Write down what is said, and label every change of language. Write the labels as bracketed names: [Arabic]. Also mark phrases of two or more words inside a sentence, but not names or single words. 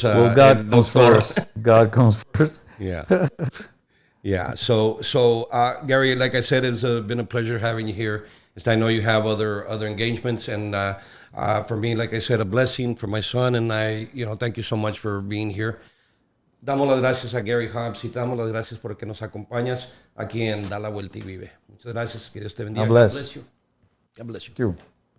[English] Well, God comes first. God comes first. Yeah. Yeah. So, Gary, like I said, it's been a pleasure having you here. I know you have other engagements, and for me, like I said, a blessing for my son, and thank you so much for being here. [Spanish] Damos las gracias a Gary Hobbs y damos las gracias por que nos acompañas aquí en Da la Vuelta y Vive. Muchas gracias, que Dios te bendiga. [English] God bless. God bless you. God bless you. Thank you.